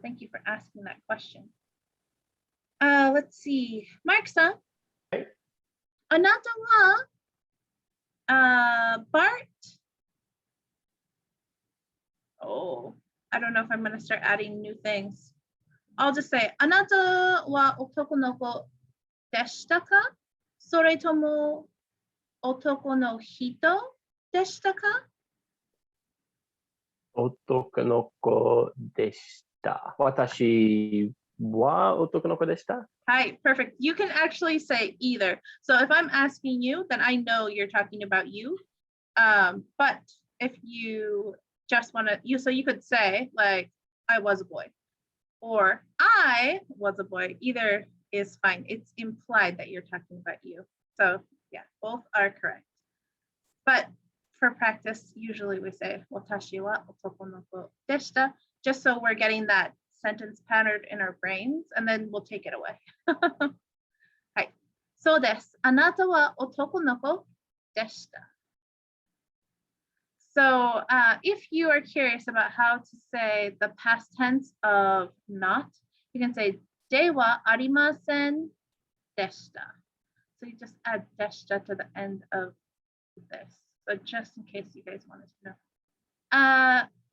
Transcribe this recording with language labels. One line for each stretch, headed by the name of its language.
English: Thank you for asking that question. Let's see. Mark-san. Hi.
Japanese: あなたは Bart.
English: Oh, I don't know if I'm going to start adding new things. I'll just say,
Japanese: あなたは男の子でしたか? それとも男の人でしたか? 男の子でした。私は男の子でした。
English: Hi, perfect. You can actually say either. So if I'm asking you, then I know you're talking about you. But if you just want to, so you could say like, I was a boy. Or I was a boy. Either is fine. It's implied that you're talking about you. So yeah, both are correct. But for practice, usually we say
Japanese: watashi wa otoko no ko deshita,
English: just so we're getting that sentence patterned in our brains, and then we'll take it away.
Japanese: はい。そうです。あなたは男の子でした.
English: So if you are curious about how to say the past tense of not, you can say
Japanese: ではありませんでした.
English: So you just add でした to the end of this. So just in case you guys wanted to know.